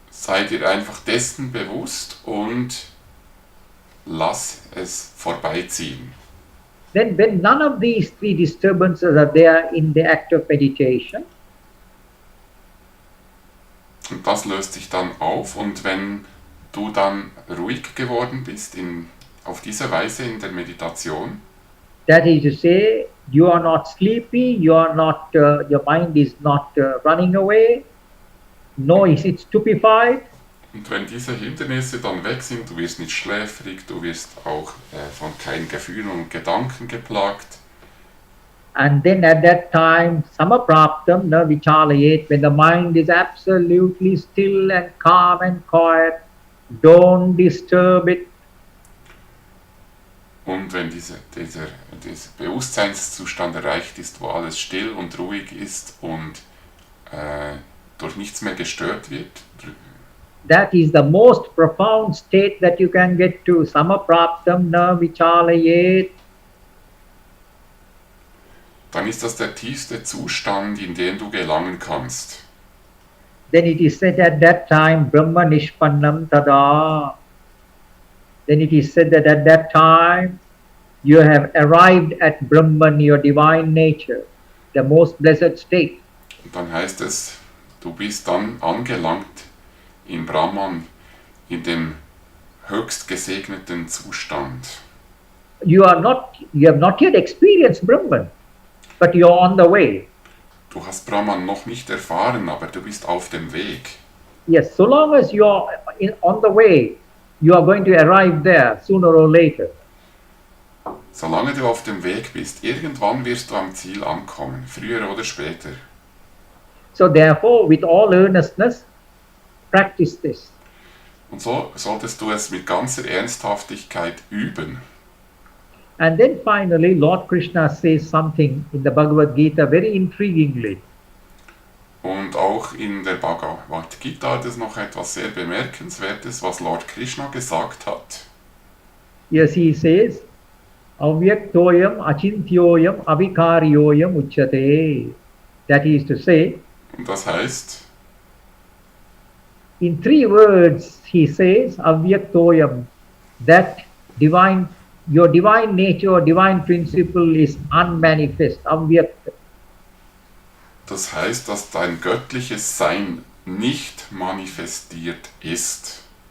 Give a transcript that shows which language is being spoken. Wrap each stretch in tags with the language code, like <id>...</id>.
<de>Sei dir einfach dessen bewusst und lass es vorbeiziehen.</de> <en>Then when none of these three disturbances are there in the act of meditation,</en> <de>Und das löst sich dann auf, und wenn du dann ruhig geworden bist auf diese Weise in der Meditation,</de> <en>that is to say, you are not sleepy, your mind is not running away, nor is it stupefied.</en> <de>und wenn diese Hindernisse dann weg sind, du wirst nicht schläfrig, du wirst auch von keinen Gefühlen und Gedanken geplagt.</de> <en>And then at that time,</en> <sa>samapraptam na vichalayet,</sa> <en>when the mind is absolutely still and calm and quiet, don't disturb it.</en> <de>Und wenn dieser Bewusstseinszustand erreicht ist, wo alles still und ruhig ist und durch nichts mehr gestört wird,</de> <en>that is the most profound state that you can get to.</en> <sa>Samapraptam na vichalayet.</sa> <de>dann ist das der tiefste Zustand, in den du gelangen kannst.</de> <en>Then it is said at that time,</en> <sa>Brahma Nishpannam Tada.</sa> <en>Then it is said that at that time you have arrived at Brahman, your divine nature, the most blessed state.</en> <de>Und dann heißt es, du bist dann angelangt in Brahman, in dem höchst gesegneten Zustand.</de> <en>You have not yet experienced Brahman, but you are on the way.</en> <de>Du hast Brahman noch nicht erfahren, aber du bist auf dem Weg.</de> <en>Yes, so long as you are on the way, you are going to arrive there sooner or later.</en> <de>Solange du auf dem Weg bist, irgendwann wirst du am Ziel ankommen, früher oder später.</de> <en>So therefore, with all earnestness, practice this.</en> <de>Und so solltest du es mit ganzer Ernsthaftigkeit üben.</de> <en>And then finally, Lord Krishna says something in the Bhagavad Gita very intriguingly.</en> <de>Und auch in der Bhagavad Gita ist noch etwas sehr Bemerkenswertes, was Lord Krishna gesagt hat.</de> <en>Yes, he says,</en> <sa>avyaktoyam achintyoyam avikaryoyam uchyate.</sa> <en>That is to say,</en> <de>Und das heißt,</de> <en>in 3 words he says avyaktoyam, that divine, your divine nature or divine principle is unmanifest, avyakta.</en> <de>das heißt, dass dein göttliches Sein nicht manifestiert ist.</de>